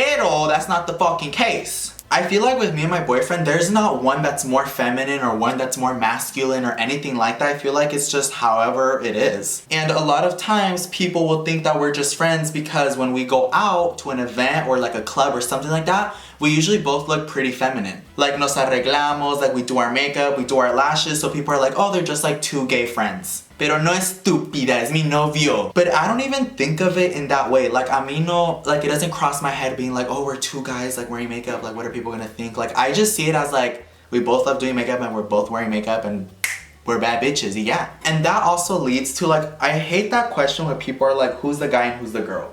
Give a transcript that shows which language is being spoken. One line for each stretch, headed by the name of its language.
Spanish: Pero
English: that's not the fucking case. I feel like with me and my boyfriend, there's not one that's more feminine or one that's more masculine or anything like that. I feel like it's just however it is. And a lot of times people will think that we're just friends because when we go out to an event or like a club or something like that, we usually both look pretty feminine. Like
Spanish: nos arreglamos,
English: like we do our makeup, we do our lashes, so people are like, oh, they're just like two gay friends.
Spanish: Pero no estúpida, es mi novio.
English: But I don't even think of it in that way. Like,
Spanish: a mí no,
English: like, it doesn't cross my head being like, oh, we're two guys, like, wearing makeup. Like, what are people gonna think? Like, I just see it as, like, we both love doing makeup and we're both wearing makeup and we're bad bitches, yeah. And that also leads to, like, I hate that question when people are like, who's the guy and who's the girl?